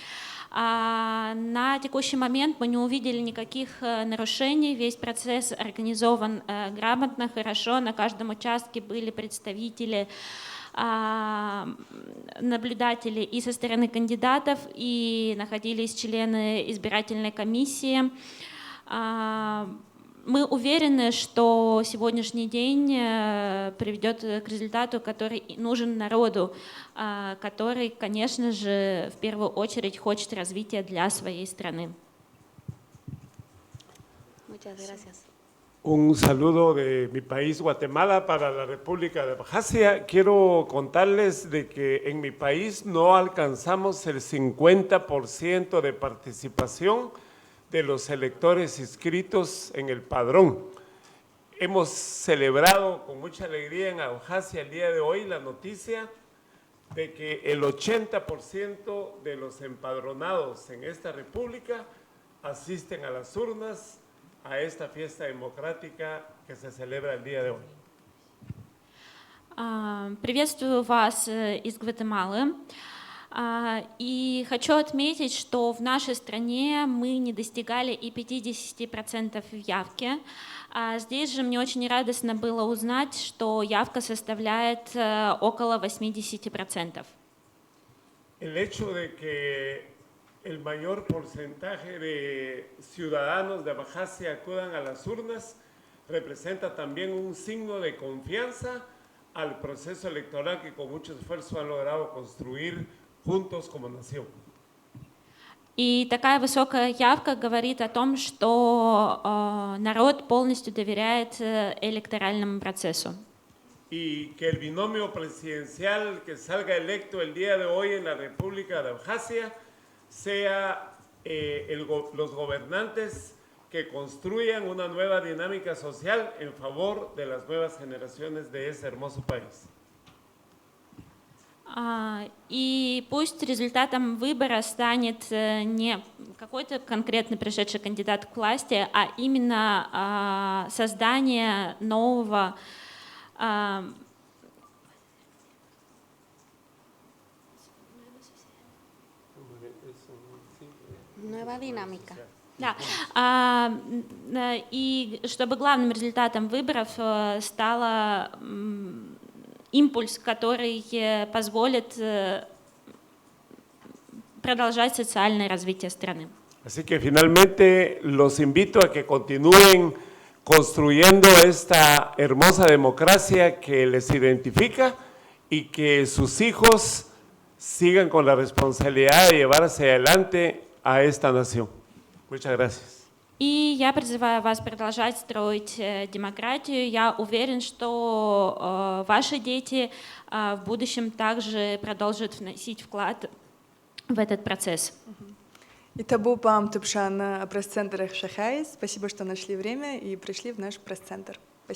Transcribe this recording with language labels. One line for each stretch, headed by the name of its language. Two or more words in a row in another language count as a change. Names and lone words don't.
Russian: На текущий момент мы не увидели никаких нарушений, весь процесс организован грамотно, хорошо, на каждом участке были представители, наблюдатели и со стороны кандидатов, и находились члены избирательной комиссии. Мы уверены, что сегодняшний день приведет к результату, который нужен народу, который, конечно же, в первую очередь хочет развития для своей страны.
Spanish: Muchas gracias. Un saludo de mi país, Guatemala, para la República de Abjasia. Quiero contarles de que en mi país no alcanzamos el 50% de participación de los electores inscritos en el padrón. Hemos celebrado con mucha alegría en Abjasia el día de hoy la noticia de que el 80% de los empadronados en esta república asisten a las urnas a esta fiesta democrática que se celebra el día de hoy.
Russian: Приветствую вас из Гватемалы. И хочу отметить, что в нашей стране мы не достигали и 50% явки. Здесь же мне очень радостно было узнать, что явка составляет около 80%.
Spanish: El hecho de que el mayor porcentaje de ciudadanos de Abjasia acudan a las urnas representa también un signo de confianza al proceso electoral que con mucho esfuerzo han logrado construir juntos como nación.
Russian: И такая высокая явка говорит о том, что народ полностью доверяет электоральному процессу.
Spanish: Y que el binomio presidencial que salga electo el día de hoy en la República de Abjasia sea los gobernantes que construyan una nueva dinámica social en favor de las nuevas generaciones de ese hermoso país.
Russian: И пусть результатом выбора станет не какой-то конкретно пришедший кандидат к власти, а именно создание нового
Spanish: Nueva dinámica.
Russian: Да, и чтобы главным результатом выборов стало импульс, который позволит продолжать социальное развитие страны.
Spanish: Así que finalmente los invito a que continúen construyendo esta hermosa democracia que les identifica y que sus hijos sigan con la responsabilidad de llevar hacia adelante a esta nación. Muchas gracias.
Russian: И я призываю вас продолжать строить демократию. Я уверен, что ваши дети в будущем также продолжат вносить вклад в этот процесс.
Abkhazian: Итабу пам тупшан
Russian: пресс-центр Шахай. Спасибо, что нашли время и пришли в наш пресс-центр.